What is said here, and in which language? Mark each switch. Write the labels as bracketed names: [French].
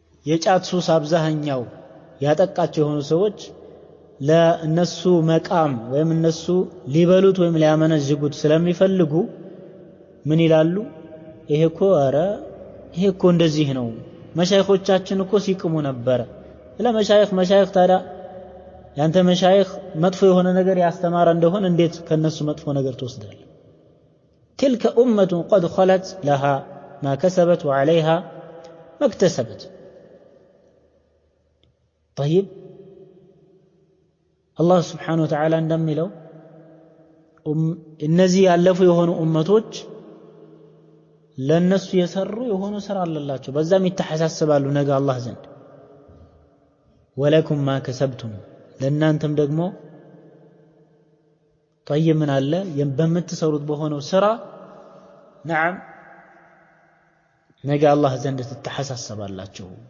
[Amharic] የጫት ሱስ አብዛኛው ያጠቃቸው የሆኑ ሰዎች ለእነሱ መቃም ወይም እነሱ ሊበሉት ወይም ሊያመነዝጉት ስለሚፈልጉ ምን ይላሉ? ይሄ እኮ እንደዚህ ነው፣ መሻይኾቻችን እኮ ሲቅሙ ነበረ። ለመሻይኽ ታዲያ ያንተ መሻይኽ መጥፎ የሆነ ነገር ያስተማረ እንደሆነ እንዴት ከነሱ መጥፎ ነገር ትወስዳለህ? [Arabic] تلك أمة قد خلت لها ما كسبت وعليها ما اكتسبت. طيب الله سبحانه وتعالى [Amharic] እንደሚለው እነዚህ ያለፉ የሆኑ ኡመቶች ለነሱ የሰሩ የሆኑ ስራ አለላቸው፣ በዛም ይተሐሳሰባሉ ነገ አላህ ዘንድ። [Arabic] ወለኩም ማ ከሰብቱም [Amharic] ለእናንተም ደግሞ طيب ምን አለ በምትሰሩት በሆነው ስራ ነዓም ነገ አላህ ዘንድ ትተሐሳሰባላችሁ።